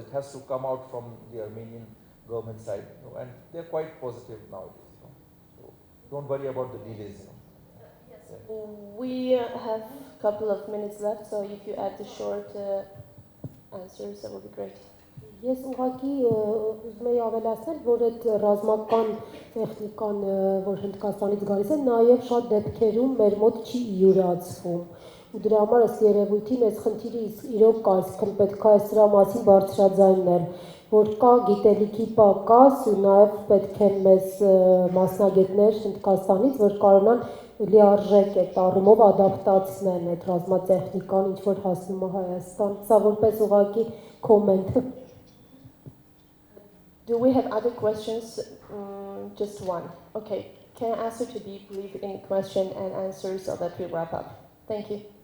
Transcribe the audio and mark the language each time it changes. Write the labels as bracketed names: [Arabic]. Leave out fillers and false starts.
[English] It has to come out from the Armenian government side, you know, and they're quite positive nowadays. You know. So don't worry about the delays. You know. We have a couple of minutes left, so if you add the short answers, that would be great. [Armenian] Ես ուղղակի ուզում եի ավելացնել, որ այդ ռազմական տեխնիկան, որ Հնդկաստանից գալիս է, նաև շատ դեպքերում մեր մոտ չի յուրացվում։ Ու դրա համար ըստ երևույթին այս խնդիրը իրոք կա, այսինքն պետք է սրա մասին բարձրաձայնել։ որ կա գիտելիքի պակաս ու նաև պետք են մեզ մասնագետներ Հնդկաստանից, որ կարողանան լիարժեք այդ առումով ադապտացնեն այդ ռազմատեխնիկան, ինչ որ հասնում է Հայաստան։ Սա որպես ուղղակի կոմենտ։ [English] Do we have other questions? Just one. Okay. Can I ask you to be brief in question and answer so that we wrap up? Thank you.